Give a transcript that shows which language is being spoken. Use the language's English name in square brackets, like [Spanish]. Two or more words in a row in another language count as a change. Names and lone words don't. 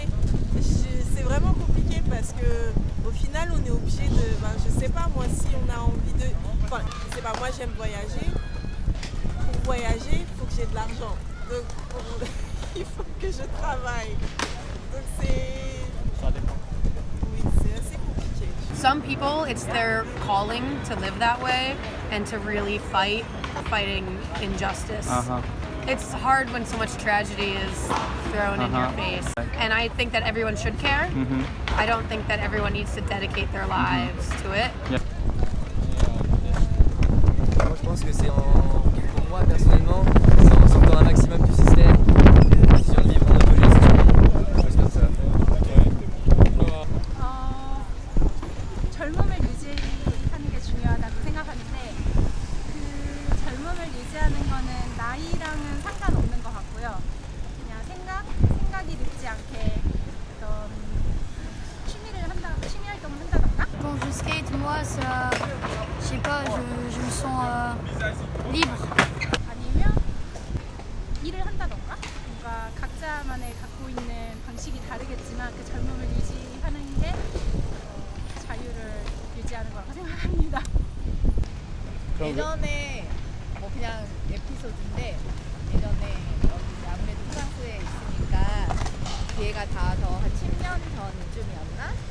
[French] C'est vraiment compliqué parce que au final on est obligé de. Je sais pas moi si on a envie de. Enfin, je sais pas, moi j'aime voyager. Pour voyager, il faut que j'ai de l'argent. Donc il faut que je travaille. Donc c'est. Ça dépend. Oui, c'est assez compliqué. [English] Some people, it's their calling to live that way and to really fighting injustice. It's hard when so much tragedy is thrown in your face. And I think that everyone should care. I don't think that everyone needs to dedicate their lives to it. [French] Moi je pense que c'est pour moi personnellement, c'est en sortant un maximum du système, question de vivre en autogestion, des choses comme ça. [Korean] 젊음을 유지하는 게 중요하다고 생각하는데 그 젊음을 유지하는 거는 나이랑은 상관없는 것 같고요. 그냥 생각이 늙지 않게 어떤 취미 활동을 한다던가. [French] Quand je skate, moi, ça, je sais pas, je me sens libre. [Korean] 아니면 일을 한다던가. 뭔가 각자만의 갖고 있는 방식이 다르겠지만 그 젊음을 유지하는 게 자유를 유지하는 거라고 생각합니다. 예전에 뭐 그냥 에피소드인데 예전에 여기 아무래도 프랑스에 있으니까 기회가 닿아서 한 10년 전쯤이었나?